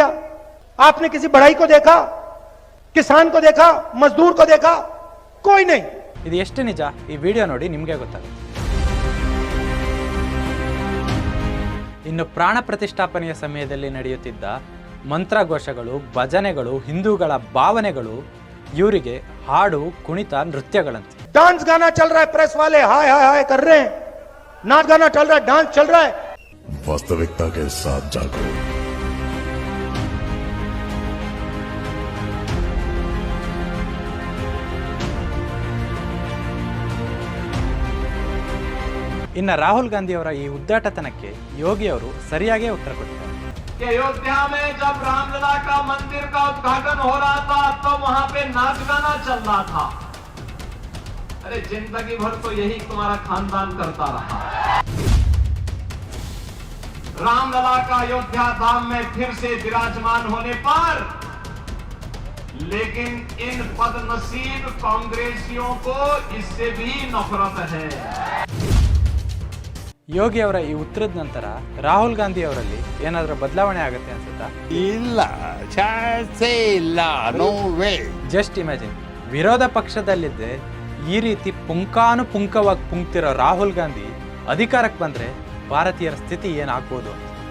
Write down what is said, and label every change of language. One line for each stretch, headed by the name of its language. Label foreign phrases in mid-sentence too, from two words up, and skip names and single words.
Hindi: आपने किसी बढ़ई को देखा, किसान को देखा, मजदूर को देखा? कोई नहीं.
Kannada: ಇದು ಎಷ್ಟು ನಿಜ ಈ ವಿಡಿಯೋ ನೋಡಿ ನಿಮಗೆ ಗೊತ್ತಾಗುತ್ತೆ. ಇನ್ನು ಪ್ರಾಣ ಪ್ರತಿಷ್ಠಾಪನೆಯ ಸಮಯದಲ್ಲಿ ನಡೆಯುತ್ತಿದ್ದ ಮಂತ್ರಘೋಷಗಳು, ಭಜನೆಗಳು, ಹಿಂದೂಗಳ ಭಾವನೆಗಳು ಇವರಿಗೆ ಹಾಡು, ಕುಣಿತ, ನೃತ್ಯಗಳಂತೆ.
Hindi: डांस गाना चल रहा है, प्रेस वाले हाय हाय हाय कर रहे हैं, नाच गाना चल रहा है, डांस चल रहा है. वास्तविकता के साथ जागो.
Kannada: ಇನ್ನು ರಾಹುಲ್ ಗಾಂಧಿ ಅವರ ಈ ಉದ್ದಾಟತನಕ್ಕೆ ಯೋಗಿ ಅವರು ಸರಿಯಾಗೇ ಉತ್ತರ ಕೊಟ್ಟಿದ್ದಾರೆ.
Hindi: कि अयोध्या में जब रामलला का मंदिर का उद्घाटन हो रहा था तो वहां पे नाच गाना चल रहा था. अरे जिंदगी भर तो यही तुम्हारा खानदान करता रहा. रामलला का अयोध्या धाम में फिर से विराजमान होने पर लेकिन इन बदनसीब कांग्रेसियों को इससे भी नफरत है.
Kannada: ಯೋಗಿ ಅವರ ಈ ಉತ್ತರದ ನಂತರ ರಾಹುಲ್ ಗಾಂಧಿ ಅವರಲ್ಲಿ ಏನಾದರೂ ಬದಲಾವಣೆ ಆಗುತ್ತೆ ಅನ್ಸುತ್ತಾ? ಇಲ್ಲ, ಚಾನ್ಸೇ ಇಲ್ಲ,
English: no way. just imagine,
Kannada: ವಿರೋಧ ಪಕ್ಷದಲ್ಲಿದ್ದೆ ಈ ರೀತಿ ಪುಂಕಾನುಪುಂಕವಾಗಿ ಪುಂಕ್ತಿರೋ ರಾಹುಲ್ ಗಾಂಧಿ ಅಧಿಕಾರಕ್ಕೆ ಬಂದರೆ ಭಾರತೀಯರ ಸ್ಥಿತಿ ಏನಾಗ್ಬೋದು?